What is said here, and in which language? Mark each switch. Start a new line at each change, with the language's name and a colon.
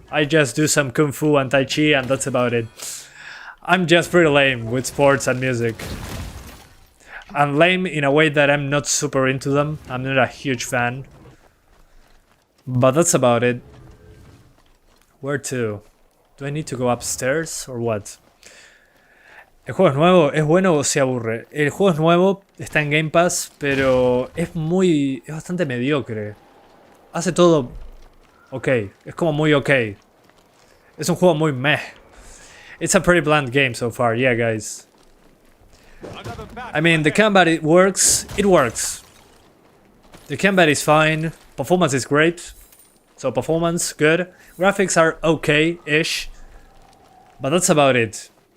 English: I just do some kung fu and tai chi and that's about it. I'm just pretty lame with sports and music. I'm lame in a way that I'm not super into them. I'm not a huge fan. But that's about it. Where to? Do I need to go upstairs or what?
Spanish: El juego es nuevo, es bueno o se aburre. El juego es nuevo, está en Game Pass, pero es bastante mediocre. Hace todo ok, es como muy ok. Es un juego muy meh.
English: It's a pretty bland game so far, yeah guys. I mean, the combat it works. The combat is fine, performance is great. So performance, good. Graphics are okay-ish. But that's about it.